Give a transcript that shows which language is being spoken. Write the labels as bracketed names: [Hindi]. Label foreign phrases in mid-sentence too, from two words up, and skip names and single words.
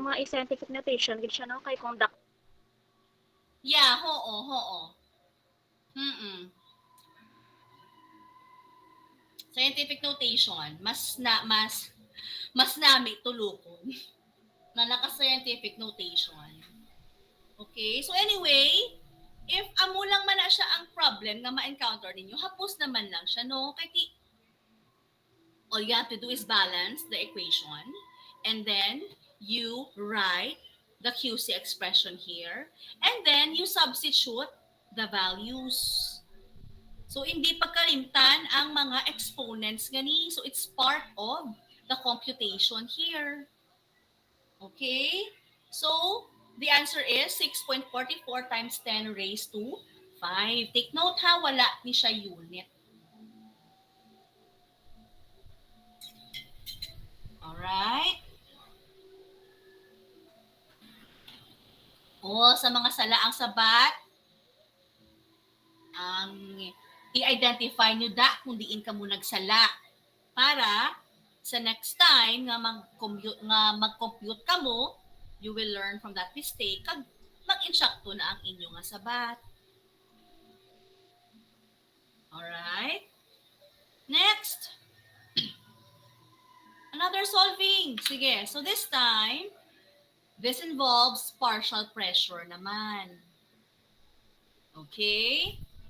[Hiligaynon] mga [English] scientific notation [Hiligaynon] gid siya no kay conduct. Yeah, oo. Mm-mm. [English] Scientific notation, mas nami tulukon na naka- scientific notation. Okay? So anyway, [Hiligaynon] if amo lang man na siya ang problem nga ma-encounter ninyo, hapos naman lang siya, no? [English] Kaya all you have to do is balance the equation and then you write the QC expression here and then you substitute the values. So, [Hiligaynon] hindi pagkalimtan ang mga exponents gani. [English] So, it's part of the computation here. Okay? So, the answer is 6.44 times 10 raised to 5. Take note [Hiligaynon] ha, wala ni siya unit. Alright? O, sa mga salaang sabat, ang i-identify nyo da kung diin ka mo nagsala para sa [English] next time [Hiligaynon] nga mag-compute ka mo, [English] you will learn from that mistake [Hiligaynon] kag mag-insyakto na ang inyo nga sabat. [English] Alright? Next. Another solving. Sige. So this time, this involves partial pressure naman. Okay?